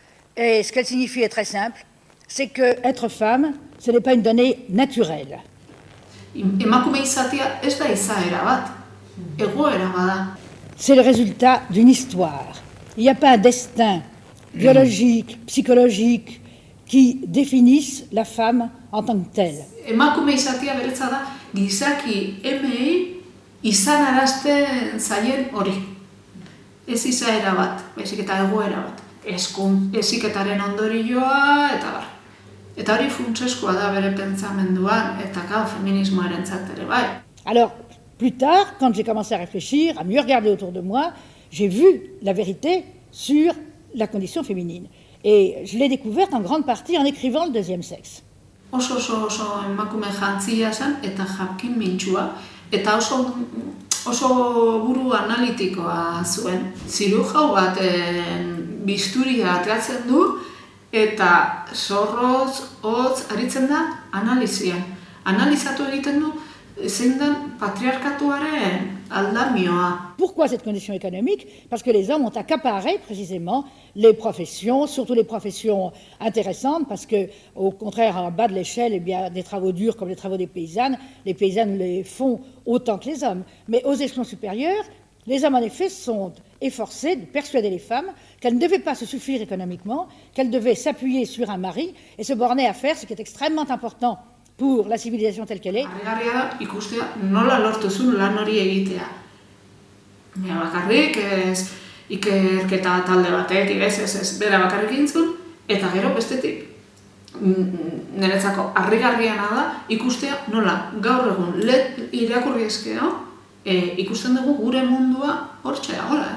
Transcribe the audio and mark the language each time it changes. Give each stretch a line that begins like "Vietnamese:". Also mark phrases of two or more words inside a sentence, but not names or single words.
French: Et ce qu'elle signifie est très simple, c'est que être femme, ce n'est pas une donnée naturelle.
Basque: Emakume izatea ez da izaera bat, egoera bada.
French: C'est le résultat d'une histoire. Il n'y a pas un destin biologique, psychologique, qui définisse la femme en tant que telle.
Basque: Emakume izatea beretza da, gizaki emei izanarazten zaien hori. Ez izaera bat, baizik eta egoera bat. Heziketaren ondorioa, eta bar. Eta hori funtsezkoa da bere pentsamenduan, eta feminismoarentzat ere bai.
French: Alors, plus tard, quand j'ai commencé à réfléchir, à mieux regarder autour de moi, j'ai vu la vérité sur la condition féminine. Et je l'ai découverte en grande partie en écrivant Le deuxième sexe.
Basque: Oso emakume jantzia zen, eta jakin mintsua, eta oso buru analitikoa zuen. Zirujau baten bisturia ateratzen du, eta zorroz, hotz, aritzen da analizian. Analizatu egiten du zein den patriarkatuaren aldamioa.
French: Pourquoi cette condition économique? Parce que les hommes ont accaparé précisément les professions, surtout les professions intéressantes, parce que, au contraire, en bas de l'échelle, eh bien, des travaux durs comme les travaux des paysannes les font autant que les hommes. Mais aux échelons supérieurs, les hommes, en effet, sont efforcés de persuader les femmes qu'elles ne devaient pas se suffire économiquement, qu'elles devaient s'appuyer sur un mari et se borner à faire ce qui est extrêmement important pour la civilisation telle qu'elle est.
Basque: Harrigarria da ikustea nola lortu zuen lan hori egitea. Bakarrik ez ikerketa talde batetik, ez, bera bakarrik egin zuen, eta gero bestetik niretzako harrigarriena da ikustea nola gaur egun irakurri ezkero ikusten dugu gure mundua hortxe dagoela.